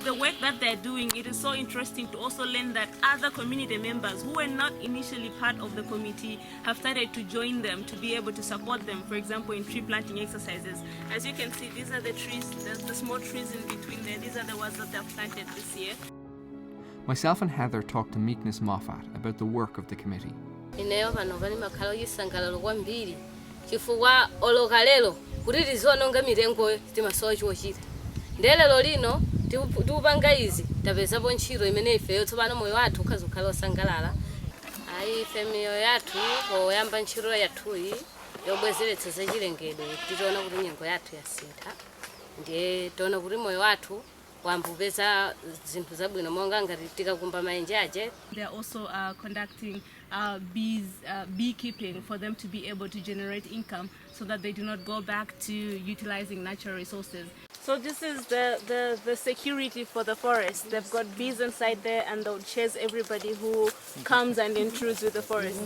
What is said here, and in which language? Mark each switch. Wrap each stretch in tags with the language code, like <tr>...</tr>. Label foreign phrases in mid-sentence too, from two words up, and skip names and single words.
<en>The work that they're doing, it is so interesting to also learn that other community members who were not initially part of the committee have started to join them to be able to support them, for example, in tree planting exercises. As you can see, these are the trees, there's the small trees in between there. These are the ones that they've planted this year. Myself and Heather talked to Meekness Moffat about the work of the committee.</en> <ny>Ineyo pano pali makhala oyisangalalo kwambiri chifukwa oloka lero kuti tiziononga mitengo timasowa chochita ndelero lino tikupanga izi tapezapo ntchito imene ifeyo tsopano moyo wathu ukhazokhala osangalala ayi ife miyoyo yathu poyamba ntchito yathuyi yobwezeretsa zachilengedwe titaona kuti nyengo yathu yasintha ndiye tiona kuti moyo wathu wambupeza zinthu zabwino monga ngati tikakumba maenje aje.</ny> <en>They are also conducting beekeeping for them to be able to generate income so that they do not go back to utilizing natural resources. So this is the security for the forest. They've got bees inside there and they'll chase everybody who comes and intrudes with the forest.</en>